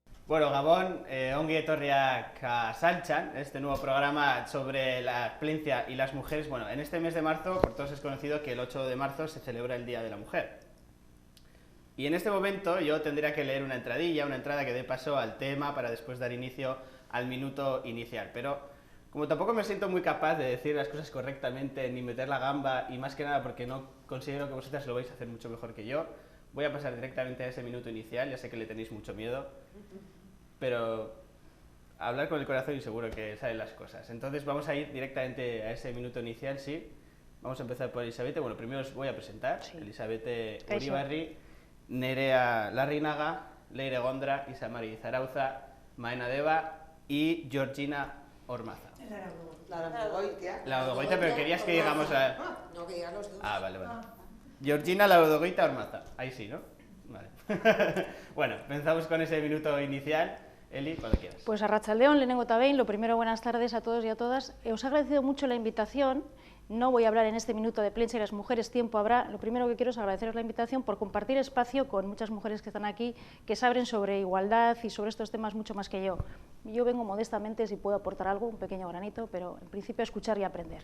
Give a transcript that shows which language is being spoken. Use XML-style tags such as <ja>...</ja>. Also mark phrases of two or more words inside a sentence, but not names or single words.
<eu>Bueno, Gabón, ongi etorriak a Saltxan,</eu> <es>este nuevo programa sobre la violencia y las mujeres. Bueno, en este mes de marzo, por todos es conocido que el 8 de marzo se celebra el Día de la Mujer. Y en este momento yo tendría que leer una entradilla, una entrada que dé paso al tema para después dar inicio al minuto inicial. Pero como tampoco me siento muy capaz de decir las cosas correctamente ni meter la gamba, y más que nada porque no considero que vosotras lo vais a hacer mucho mejor que yo, voy a pasar directamente a ese minuto inicial. Ya sé que le tenéis mucho miedo, pero hablar con el corazón y seguro que salen las cosas. Entonces vamos a ir directamente a ese minuto inicial, sí. Vamos a empezar por Elisabete. Bueno, primero os voy a presentar. Sí. Elisabete Uribarri, Nerea Larrinaga, Leire Gondra, Isamari Zarauza, Maena Deva y Georgina Ormaza. La Laudogoitia. La Laudogoitia, pero querías que digamos a... No, que digan los dos. Ah, vale. Georgina Laudogoitia Ormaza. Ahí sí, ¿no? Vale. Bueno, empezamos con ese minuto inicial. Eli, cuando quieras.</es> <eu>Pues arratsaldeon, lehenengo eta behin,</eu> <es>lo primero, buenas tardes a todos y a todas. Os he agradecido mucho la invitación. No voy a hablar en este minuto de prensa y las mujeres, tiempo habrá. Lo primero que quiero es agradeceros la invitación por compartir espacio con muchas mujeres que están aquí, que saben sobre igualdad y sobre estos temas mucho más que yo. Yo vengo modestamente, si puedo aportar algo, un pequeño granito, pero en principio escuchar y aprender.</es>